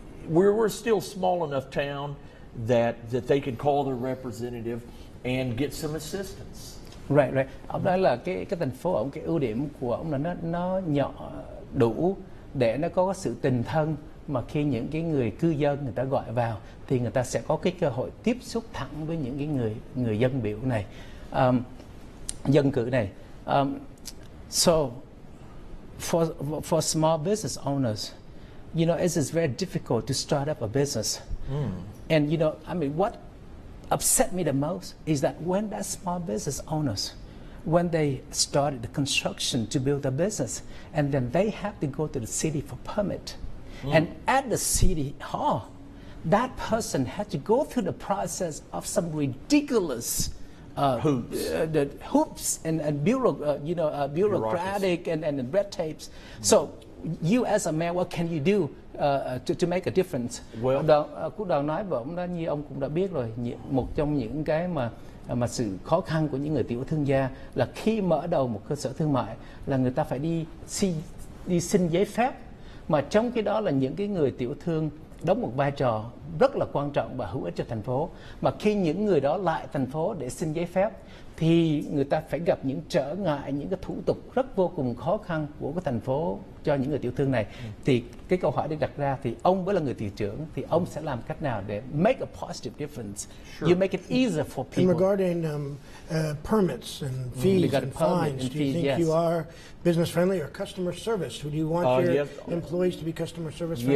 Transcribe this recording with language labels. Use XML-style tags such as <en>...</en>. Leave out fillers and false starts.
<en>We're still a small enough town that they can call their representative and get some assistance. Right.</en> <vi>Ông nói là cái thành phố ông, cái ưu điểm của ông là nó nhỏ đủ để nó có sự tình thân, mà khi những cái người cư dân người ta gọi vào thì người ta sẽ có cái cơ hội tiếp xúc thẳng với những cái người dân biểu này, dân cử này.</vi> <en>So for small business owners, you know, it is very difficult to start up a business. And you know, I mean, what upset me the most is that when that small business owners, when they started the construction to build a business, and then they have to go to the city for permit, and at the city hall, that person had to go through the process of some ridiculous the hoops and bureaucratic and red tapes. So you as a mayor, what can you do to make a difference?</en> <vi>Quốc đoàn nói và ông đã, như ông cũng đã biết rồi, một trong những cái mà sự khó khăn của những người tiểu thương gia là khi mở đầu một cơ sở thương mại là người ta phải đi xin giấy phép, mà trong cái đó là những cái người tiểu thương đóng một vai trò rất là quan trọng và hữu ích cho thành phố. Mà khi những người đó lại thành phố để xin giấy phép thì người ta phải gặp những trở ngại, những cái thủ tục rất vô cùng khó khăn của cái thành phố cho những người tiểu thương này. Thì cái câu hỏi được đặt ra thì ông với là người thị trưởng thì ông sẽ làm cách nào để</vi> <en>make a positive difference? Sure. You make it easier for people. And regarding permits and fees and fines, do you think you are business friendly or customer service? Do you want your employees to be customer service friendly?</en>